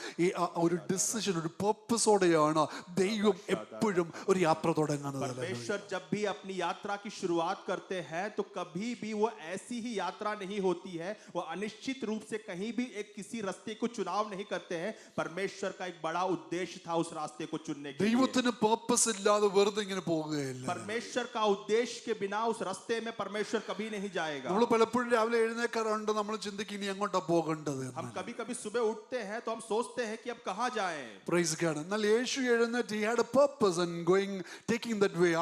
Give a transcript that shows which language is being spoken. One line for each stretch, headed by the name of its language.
Malayalam: ഈ ഒരു ഡിസിഷൻ, ഒരു പർപ്പസോടെയാണ് ദൈവം എപ്പോഴും ഒരു യാത്ര തുടങ്ങുന്നത്.
Hindi: परमेश्वर जब भी अपनी यात्रा की शुरुआत करते हैं तो कभी भी वो ऐसी ही यात्रा नहीं होती है, वो अनिश्चित रूप से कहीं भी एक किसी रास्ते को चुनाव नहीं करते हैं। परमेश्वर का एक बड़ा उद्देश्य था उस रास्ते को चुनने के लिए।
Malayalam: ദൈവത്തിന് പർപ്പസ് ഇല്ലാതെ വെറുതെ ഇങ്ങനെ പോകുകയില്ല. परमेश्वर का उद्देश्य के बिना उस रास्ते में परमेश्वर कभी नहीं जाएगा। നമ്മൾ പലപ്പോഴും രാവിലെ എഴുന്നേക്കാറുണ്ട്, നമ്മൾ ചിന്തിക്കും ഇനി എങ്ങോട്ടാ പോകേണ്ടത്.
Hindi: हम कभी कभी सुबह उठते हैं तो हम सोचते हैं कि अब कहाँ जाएं।
English: Praise God.
Malayalam: എന്നാൽ യേശു എഴുന്നേറ്റ്
English: he had a purpose and taking that way.